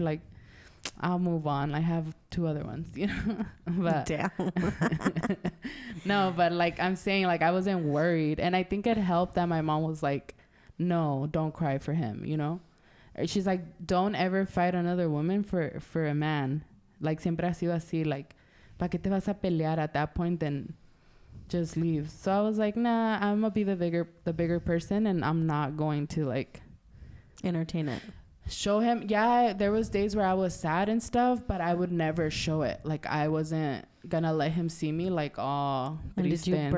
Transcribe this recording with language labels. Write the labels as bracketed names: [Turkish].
[English] Like, I'll move on. I have 2 other ones, you know. But damn. No, but like I'm saying, like I wasn't worried, and I think it helped that my mom was like, "No, don't cry for him," you know. She's like, "Don't ever fight another woman for a man. [Spanish] Like siempre ha sido así. Like, ¿para qué te vas a pelear [English] at that point? Then just leave." So I was like, "Nah, I'm gonna be the bigger person, and I'm not going to like entertain it." Show him. Yeah, there was days where I was sad and stuff, but I would never show it. Like I wasn't gonna let him see me like all and did you burn